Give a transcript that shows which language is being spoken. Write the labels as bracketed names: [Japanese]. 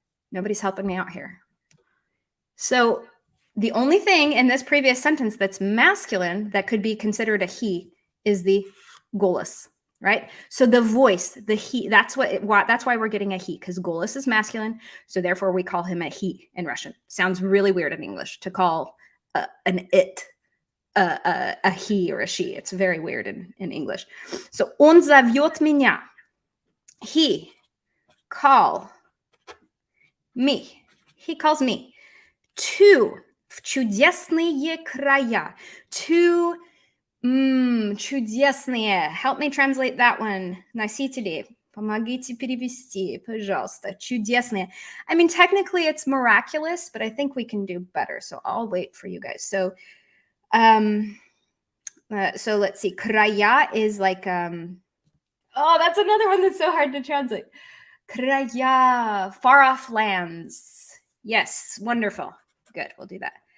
[English] Nobody's helping me out here. So the only thing in this previous sentence that's masculine that could be considered a he is the голос, right? So the voice, the he, that's why we're getting a he, because голос is masculine. So therefore we call him a he in Russian. Sounds really weird in English to call an it a he or a she. It's very weird in English. [Russian] So он зовёт меня. [English] He call me. He calls me to [Russian] в чудесные края. [English] To чудесные. Help me translate that one. [Russian] Носители. Помогите перевести, пожалуйста. Чудесные. [English] I mean, technically it's miraculous, but I think we can do better. So I'll wait for you guys. So So let's see. Kraya is like, oh, that's another one that's so hard to translate. Kraya, far off lands. Yes, wonderful. Good, we'll do that.